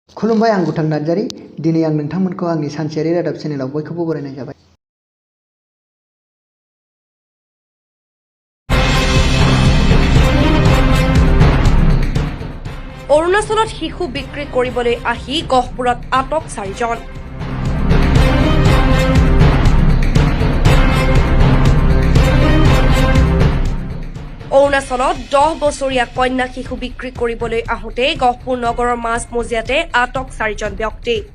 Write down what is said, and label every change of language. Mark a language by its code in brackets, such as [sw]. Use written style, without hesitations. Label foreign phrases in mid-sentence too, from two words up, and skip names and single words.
[brx] खुलुमबाय आं गुथां नार्जारी दिनै आं नोंथांमोनखौ आंनि सानसेयारि रादाब चेनेलाव बयखौबो बरायनाय जाबाय। [as] অৰুণাচলত শিশু বিক্ৰী কৰিবলৈ আহি গহপুৰত আটক 4জন। অৰুণাচলত 10 বছৰীয়া কন্যা শিশু বিক্ৰী কৰিবলৈ আহোঁতে গহপুৰ নগৰৰ মাজমজিয়াতে আটক 4জন ব্যক্তি।